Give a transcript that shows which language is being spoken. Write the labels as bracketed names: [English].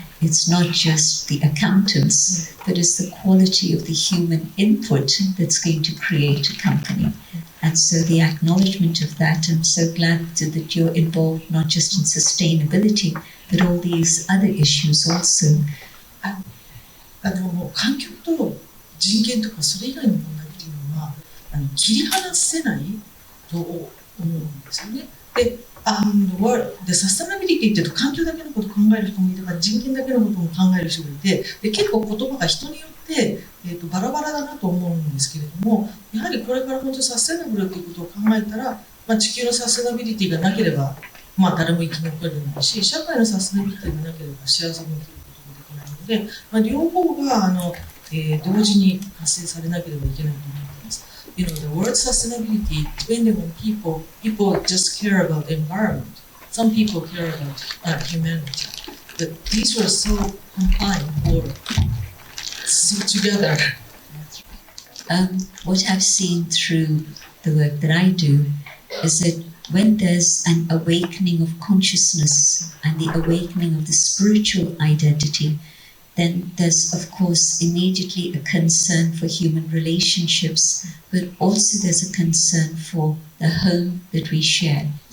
[English] It's not just the accountants, but it's the quality of the human input that's going to create a company. And so the acknowledgement of that, I'm so glad that you're involved not just in sustainability, but all these other issues also. [Japanese] 環境と人権とかそれ以外の問題っていうのは切り離せないと思うんですよね。で、サステナビリティっていうと環境だけのことを考える人もいれば人権だけのことも考える人がいて、で結構言葉が人によってバラバラだなと思うんですけれども、やはりこれから本当にサステナブルということを考えたら、地球のサステナビリティがなければ、誰も生き残れないし、社会のサステナビリティがなければ幸せに生きることができないので、両方が同時に発生されなければいけないと思います。 [English] You know, the word sustainability, depending on people just care about the environment. Some people care about humanity. But these were so combined or so together. What I've seen through the work that I do is that when there's an awakening of consciousness and the awakening of the spiritual identity, then there's, of course, immediately a concern for human relationships, but also there's a concern for the home that we share.